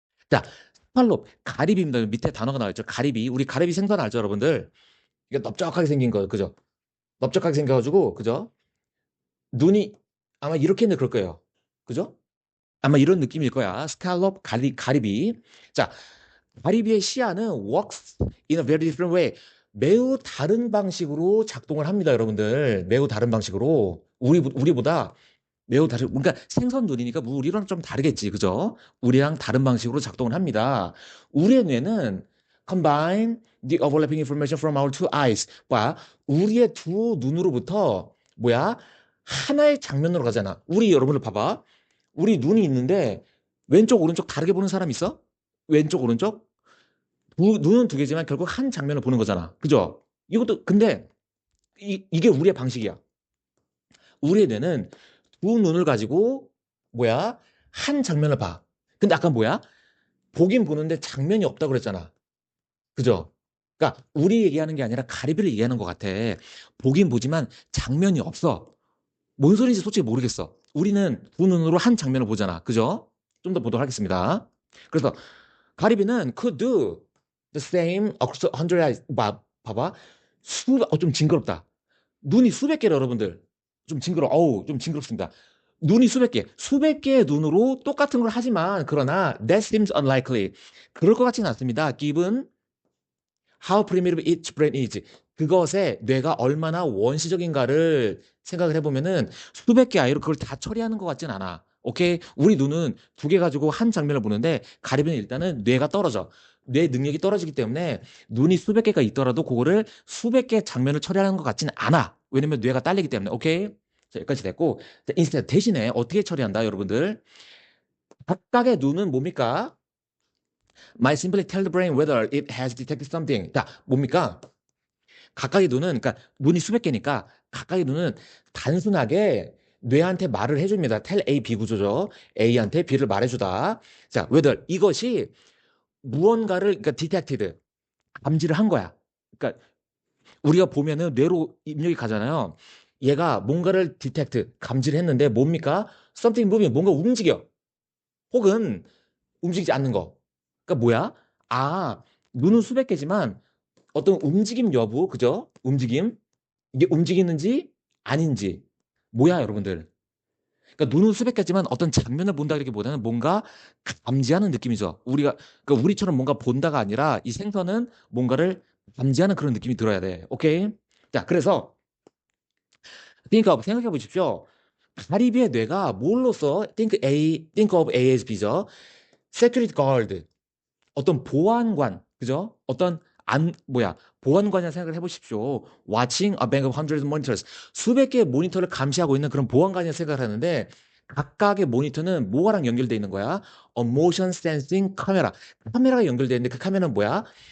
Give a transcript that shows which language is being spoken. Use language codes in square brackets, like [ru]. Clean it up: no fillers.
[ko] 자, 스팔롭, 가리비입니다. 밑에 단어가 나와 있죠. 가리비. 우리 가리비 생선 알죠, 여러분들? 이게 넓적하게 생긴 거예요. 그죠? 넓적하게 생겨가지고, 그죠? 눈이 아마 이렇게는 그럴 거예요. 그죠? 아마 이런 느낌일 거야. 스칼롭, 가리비. 자, 가리비의 시야는 [en] works in a very different way. [ko] 매우 다른 방식으로 작동을 합니다, 여러분들. 매우 다른 방식으로. 우리보다 매우 다른, 그러니까 생선 눈이니까 우리랑 좀 다르겠지, 그죠? 우리랑 다른 방식으로 작동을 합니다. 우리의 뇌는 [en] combine the overlapping information from our two eyes. [ko] 봐, 우리의 두 눈으로부터 뭐야? 하나의 장면으로 가잖아. 우리 여러분들 봐봐. 우리 눈이 있는데 왼쪽, 오른쪽 다르게 보는 사람 있어? 왼쪽, 오른쪽? 눈은 두 개지만 결국 한 장면을 보는 거잖아. 그죠? 이것도 근데 이게 우리의 방식이야. 우리의 뇌는 두 눈을 가지고 뭐야? 한 장면을 봐. 근데 아까 뭐야? 보긴 보는데 장면이 없다고 그랬잖아. 그죠? 그러니까 우리 얘기하는 게 아니라 가리비를 얘기하는 것 같아. 보긴 보지만 장면이 없어. 뭔 소리인지 솔직히 모르겠어. 우리는 두 눈으로 한 장면을 보잖아. 그죠? 좀 더 보도록 하겠습니다. 그래서 가리비는 [en] could do the same across 100 eyes. [ko] 봐봐. 좀 징그럽다. 눈이 수백 개를 여러분들. 좀 징그럽습니다. 눈이 수백 개의 눈으로 똑같은 걸 하지만, 그러나, [en] that seems unlikely. [ko] 그럴 것 같지는 않습니다. [en] Given how primitive each brain is. [ko] 그것의 뇌가 얼마나 원시적인가를 생각을 해보면은 수백 개 아이로 그걸 다 처리하는 것 같진 않아. 오케이? 우리 눈은 두 개 가지고 한 장면을 보는데 가리비는 일단은 뇌가 떨어져. 뇌 능력이 떨어지기 때문에 눈이 수백 개가 있더라도 그거를 수백 개 장면을 처리하는 것 같지는 않아. 왜냐면 뇌가 딸리기 때문에. 오케이? 자, 여기까지 됐고. 자, 인스타 대신에 어떻게 처리한다, 여러분들? 각각의 눈은 뭡니까? [en] Might simply tell the brain whether it has detected something. [ko] 자, 뭡니까? 각각의 눈은, 그러니까 눈이 수백 개니까 각각의 눈은 단순하게 뇌한테 말을 해줍니다. tell A, B 구조죠. A한테 B를 말해주다. 자, whether 이것이 무언가를, 그러니까 detected, 감지를 한 거야. 그러니까 우리가 보면은 뇌로 입력이 가잖아요. 얘가 뭔가를 디텍트, 감지를 했는데 뭡니까? [en] something moving, [ko] 뭔가 움직여. 혹은 움직이지 않는 거. 그러니까 뭐야? 아, 눈은 수백 개지만 어떤 움직임 여부, 그죠? 움직임. 이게 움직이는지 아닌지. 뭐야, 여러분들? 그러니까 눈은 수백 개지만 어떤 장면을 본다기보다는 뭔가 감지하는 느낌이죠. 그러니까 우리처럼 뭔가 본다가 아니라 이 생선은 뭔가를 감지하는 그런 느낌이 들어야 돼. 오케이? 자, 그래서 생각해 보십시오. 가리비의 뇌가 뭘로써 [en] think of A as B [ko] 죠. [en] security guard, [ko] 어떤 보안관, 그죠? 어떤 보안관이라 생각을 해보십시오. [en] watching a bank of hundreds of monitors, [ko] 수백 개의 모니터를 감시하고 있는 그런 보안관이라 생각을 하는데 각각의 모니터는 뭐랑 연결되어 있는 거야? [en] a motion sensing [ko] 카메라, 카메라가 연결되어 있는데 그 카메라는 뭐야?